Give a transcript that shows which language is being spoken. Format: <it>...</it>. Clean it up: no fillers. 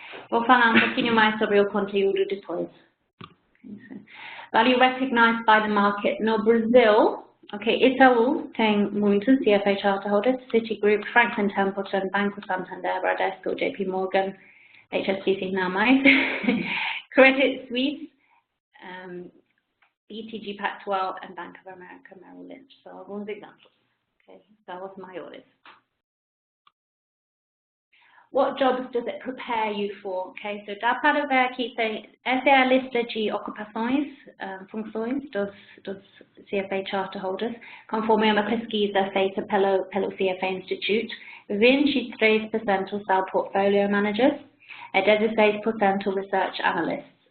<pt>Vou falar pouquinho mais sobre o conteúdo depois.</pt> <en>Value recognized by the market</en> <pt>no Brasil. Okay, Itaú tem muitos CFA Charter Holders, Citigroup, Franklin Templeton, Banco Santander, Bradesco, JP Morgan, HSBC não mais, Credit Suisse, BTG Pactual and Bank of America Merrill Lynch. So, alguns exemplos. Okay, são os maiores.</pt> <en>What jobs does it prepare you for?</en> <pt>Okay, so dá para ver aqui, essa é a lista de ocupações, funções dos CFA Charter Holders, conforme uma pesquisa feita pelo CFA Institute. 23% são Portfolio Managers, 16% Research Analysts.</pt>